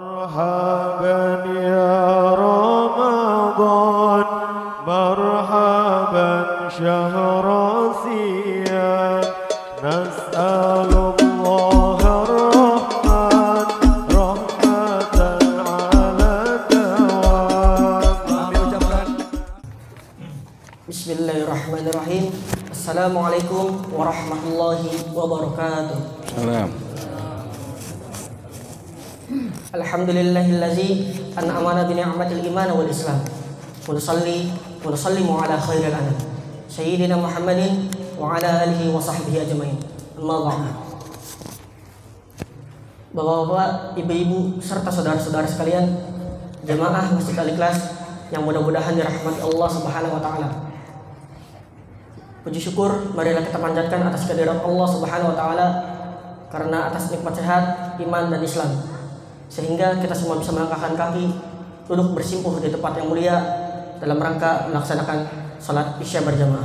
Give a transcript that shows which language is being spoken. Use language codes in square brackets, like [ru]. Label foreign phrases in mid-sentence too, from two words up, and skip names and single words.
[ar] مرحبا يا رمضان مرحبا شهر صيام نسأل الله الرحمن رحمة على الدوام. بسم الله الرحمن الرحيم. السلام عليكم ورحمة الله وبركاته. Salam. الحمد لله الذي أنعمنا بنعمة الإيمان والإسلام. ونسلم على خير الأنام سيدنا محمد وعلى آله وصحبه أجمعين. أما بعد. [id] Bapak-bapak, ibu-ibu serta saudara-saudara sekalian, jemaah Masjid Al-Ikhlas yang mudah-mudahan dirahmati Allah [ar] سبحانه وتعالى. [id] Puji syukur marilah kita panjatkan atas kehadirat Allah [ar] سبحانه وتعالى [id] karena atas nikmat sehat, iman dan Islam, sehingga kita semua bisa melangkahkan kaki duduk bersimpuh di tempat yang mulia dalam rangka melaksanakan salat Isya berjamaah.